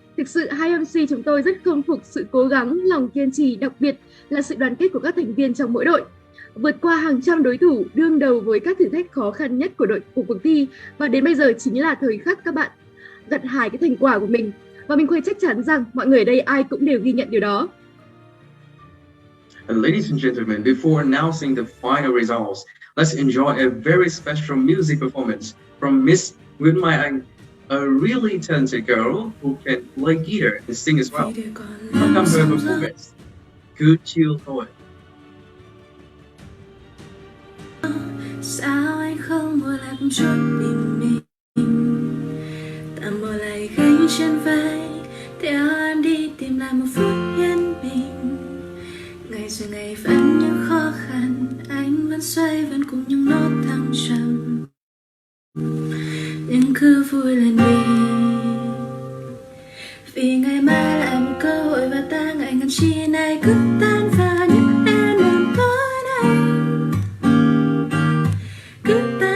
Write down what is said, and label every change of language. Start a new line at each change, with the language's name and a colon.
Vietnamese: Thực sự hai MC chúng tôi rất khâm phục sự cố gắng, lòng kiên trì, đặc biệt là sự đoàn kết của các thành viên trong mỗi đội. Vượt qua hàng trăm đối thủ, đương đầu với các thử thách khó khăn nhất của cuộc thi, và đến bây giờ chính là thời khắc các bạn gặt hái cái thành quả của mình. Và mình Khuê chắc chắn rằng mọi người ở đây ai cũng đều ghi nhận điều đó.
English: And ladies and gentlemen, before announcing the final results, let's enjoy a very special music performance from Miss Nguyễn Mai Anh, a really talented girl who can play guitar and sing as well. Welcome her performance. Good chill poet.
Vietnamese: Sao anh không mua lại trọn tình mình, tạm bỏ lại gánh trên vai, theo em đi tìm lại một phút yên bình. Ngày rồi ngày vẫn những khó khăn, anh vẫn xoay vẫn cùng những nốt thăng trầm, nhưng cứ vui lên đi, vì ngày mai lại một cơ hội và ta ngại ngần chi này cứ tan vào những đêm buồn tối nay. Cứ